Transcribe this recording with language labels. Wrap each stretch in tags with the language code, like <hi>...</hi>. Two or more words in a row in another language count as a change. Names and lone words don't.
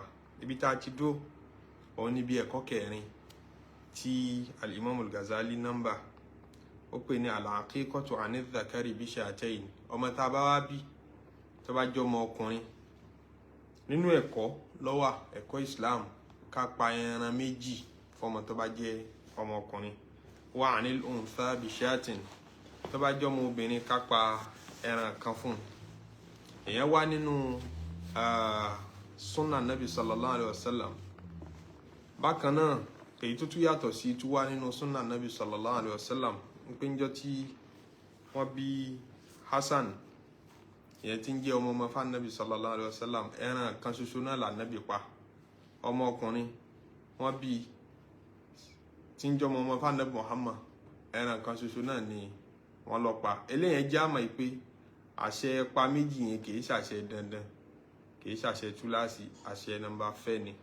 <yo>Ibi tá a ti dúró òun níbi ẹ̀kọ́ kẹrin tí al-Imam Al-Ghazzali nọ́mbà, ó pè ní</yo> <ar>العقيقة عن الذكر بشاتين.</ar> <yo>Ọmọ tá a bá wá bí tó bá jẹ́ ọmọ ọkùnrin, nínú ẹ̀kọ́ lọ́wà ẹ̀kọ́ Islam ká pa ẹran méjì fọmọ tó bá jẹ́ ọmọ ọkùnrin,</yo> <ar>وعن الأنثى بشاة,</ar> <yo>tó bá jẹ́ ọmọ obìnrin ká pa ẹran kan fún. Èyàn wá nínú</yo> <ar>سنة نبي صلى الله عليه وسلم.</ar> <yo>Bákan náà èyí tó tún yàtọ̀ sí tún wá nínú</yo> <ar>سنة نبي صلى الله عليه وسلم,</ar> <yo>ń pé níjọ́ tí wọ́n bí Hassan, ìyẹn tí ń jẹ́ ọmọ fún</yo> <ar>نبي صلى الله عليه وسلم,</ar> <yo>ẹran kan ṣoṣo náà là Nabi pa. Ọmọ ọkùnrin wọ́n bí tí ń jẹ́ ọmọ fún Nabi Muhammad, ẹran kan ṣoṣo náà ni wọ́n lọ pa. Eléyẹn jẹ́ àmọ́ pé àṣẹ pa méjì yẹn kì í ṣàṣẹ dandan, kì í ṣàṣẹ túláàsì, àṣẹ nọ́mbà fẹ́ ni.</yo>